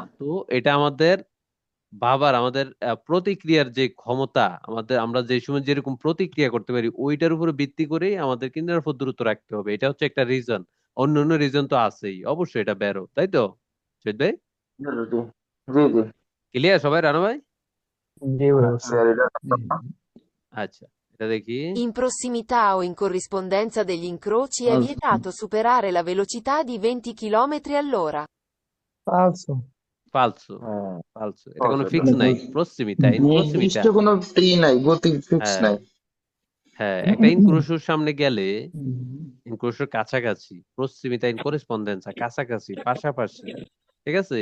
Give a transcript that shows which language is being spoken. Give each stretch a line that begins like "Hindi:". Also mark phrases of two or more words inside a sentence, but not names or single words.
Bangla: তো এটা আমাদের ভাবার, আমাদের প্রতিক্রিয়ার যে ক্ষমতা, আমরা যে সময় যেরকম প্রতিক্রিয়া করতে পারি, ওইটার উপরে ভিত্তি করেই আমাদেরকে নিরাপদ দূরত্ব রাখতে হবে। এটা হচ্ছে একটা রিজন। অন্য অন্য রিজন তো আছেই, অবশ্যই এটা বেরো, তাই তো? শহীদ ভাই, জি জি জি জি। ক্লিয়ার সবাই? রানা ভাই? এটা আচ্ছা, এটা দেখি।
Italian: In prossimità o in corrispondenza degli incroci è vietato superare la velocità di 20 km all'ora.
Bangla: ফালসু। ফালসো, এটা কোনো অবশ্যই। ফিক্স নাই। প্রসিমিতা, নির্দিষ্ট কোনো নাই, গতি ফিক্স হ্যাঁ নাই। হ্যাঁ, একটা ইনক্রুশোর সামনে গেলে, ইনক্রুশোর কাছাকাছি,
Italian: prossimità in corrispondenza,
Bangla: কাছাকাছি, পাশাপাশি, ঠিক আছে?